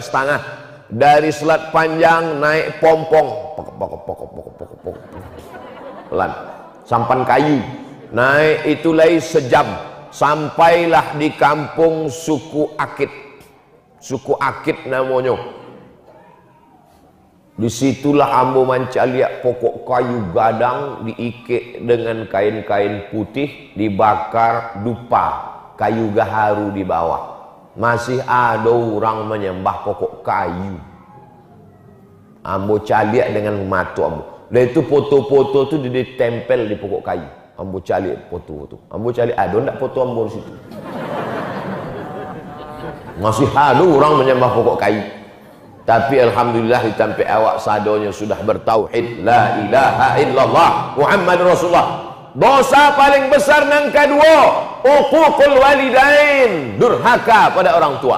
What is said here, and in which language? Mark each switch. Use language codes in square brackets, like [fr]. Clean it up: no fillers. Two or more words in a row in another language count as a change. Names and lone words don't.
[id] Dari Selat Panjang naik pompong pelan sampan kayu naik itu lagi 1 jam. Sampailah di kampung suku Akit. Suku Akit namanya. Disitulah [min] ambo mancaliak pokok kayu gadang [id] diikat dengan kain-kain putih, dibakar dupa, kayu gaharu di bawah. Masih ada orang menyembah pokok kayu. [min] Ambo caliak dengan mata ambo. [id] Dan itu foto-foto itu ditempel di pokok kayu. [min] Ambo caliak foto-foto. Ambo caliak ada enggak foto ambo di situ? [id] Masih ada orang menyembah pokok kayu. Tapi alhamdulillah [min] ditampai awak sadonya [id] sudah bertauhid [ar] la ilaha illallah Muhammadur Rasulullah. [id] Dosa paling besar nang kedua, [ar] uququl walidain, [id] durhaka pada orang tua.